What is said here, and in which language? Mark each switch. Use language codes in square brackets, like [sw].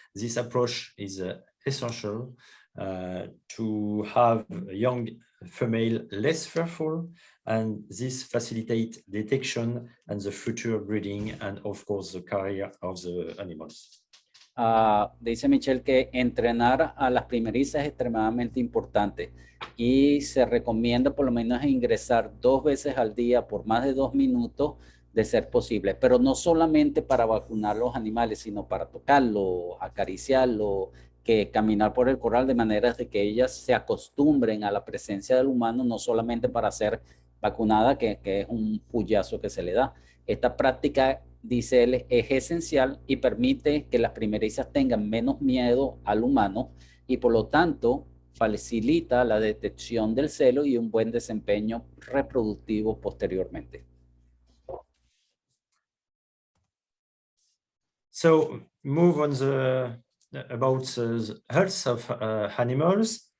[en] This approach is essential to have a young female less fearful, and this facilitates detection and the future breeding and of course the career of the animals. [es] Dice Michel que entrenar a las primerizas es extremadamente importante y se recomienda por lo menos ingresar 2 veces al día por más de 2 minutos de ser posible, pero no solamente para vacunar los animales, sino para tocarlo, acariciarlo, que caminar por el corral de manera de que ellas se acostumbren a la presencia del humano, no solamente para ser vacunada, que es un puyazo que se le da. Esta práctica, dice él, es esencial y permite que las primerizas tengan menos miedo al humano y por lo tanto facilita la detección del celo y un buen desempeño reproductivo posteriormente. [en] So move on about the health of animals.